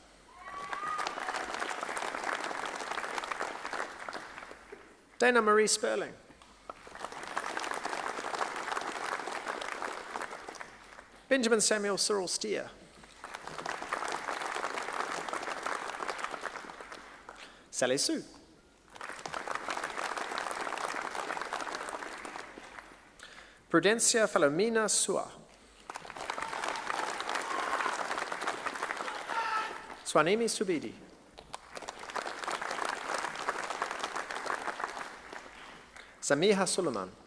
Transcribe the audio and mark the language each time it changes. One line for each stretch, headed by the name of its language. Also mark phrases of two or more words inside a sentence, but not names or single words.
English: Dana Marie Sperling. Benjamin Samuel Cyril Steer. Sally Sue. Prudencia Filomena Sua. Swanimi Subidi. Samiha Suleiman.